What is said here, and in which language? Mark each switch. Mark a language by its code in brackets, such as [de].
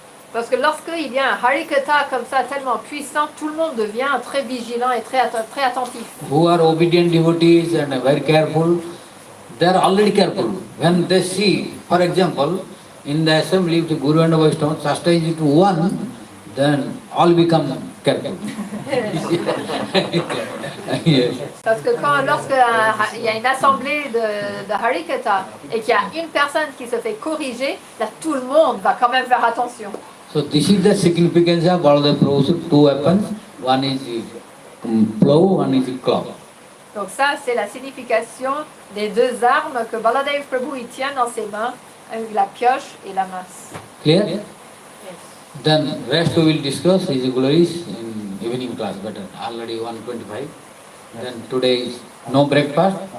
[fr] Parce que lorsqu'il y a un Harikatha comme ça, tellement puissant, tout le monde devient très vigilant et très attentif. [en] Who are obedient devotees and very careful, they are already careful. When they see, for example, in the assembly, if the Guru and Vaishnava chastise it to one, then all become careful. Yes. [fr] Parce que lorsqu'il y a une assemblée de Harikatha et qu'il y a une personne qui se fait corriger, là tout le monde va quand même faire attention. [en] So this is the significance of Baladeva Prabhu's two weapons. One is plow, one is club. [fr] Donc ça, c'est la signification des deux armes que Baladeva Prabhu il tient dans ses mains, la pioche et la masse. [en] Clear? Yes. Then rest we will discuss his glories in evening class better. Already 1:25. Then today is no breakfast.